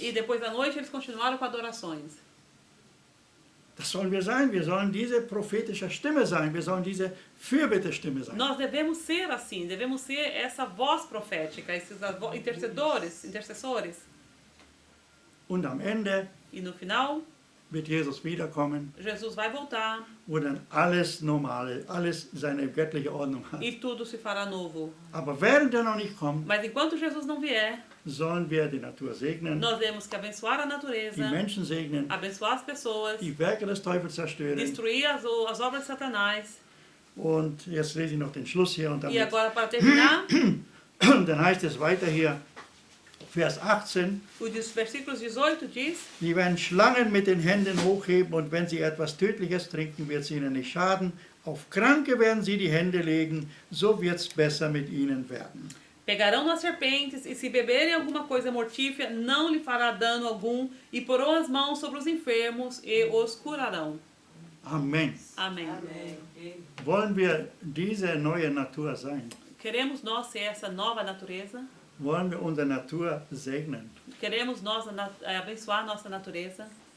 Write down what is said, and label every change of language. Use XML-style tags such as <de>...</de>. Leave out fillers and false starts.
<pt>E depois da noite eles continuaram com adorações.</pt> <de>Das sollen wir sein. Wir sollen diese prophetische Stimme sein. Wir sollen diese Fürbittestimme sein.</de> <pt>Nós devemos ser assim, devemos ser essa voz profética, esses intercessores.</pt> <de>Und am Ende</de> <pt>E no final,</pt> <de>wird Jesus wiederkommen,</de> <pt>Jesus vai voltar</pt> <de>wo dann alles Normale, alles seine göttliche Ordnung hat.</de> <pt>e tudo se fará novo.</pt> <de>Aber während er noch nicht kommt,</de> <pt>Mas enquanto Jesus não vier,</pt> <de>sollen wir die Natur segnen,</de> <pt>nós temos que abençoar a</pt> <de>die</de> <pt>natureza,</pt> <de>Menschen segnen,</de> <pt>abençoar as pessoas,</pt> <de>die Werke des Teufels zerstören.</de> <pt>destruir as obras de Satanás.</pt> <de>Und jetzt lese ich noch den Schluss hier und</de> <pt>E</pt> <de>damit.</de> <pt>agora, para terminar,</pt> <de>Dann heißt es weiter hier, Vers 18,</de> <pt>os versículos 18 diz:</pt> <de>die werden Schlangen mit den Händen hochheben und wenn sie etwas Tödliches trinken, wird es ihnen nicht schaden. Auf Kranke werden sie die Hände legen, so wird es besser mit ihnen werden.</de> <pt>Pegarão nas serpentes, e se beberem alguma coisa mortífera, não lhe fará dano algum, e porão as mãos sobre os enfermos e os curarão.</pt> <de>Amen.</de> <pt>Amém.</pt> <de>Wollen wir diese neue Natur sein?</de> <pt>Queremos nós ser essa nova natureza?</pt> <de>Wollen wir unsere Natur segnen?</de> <pt>Queremos nós abençoar nossa natureza?</pt>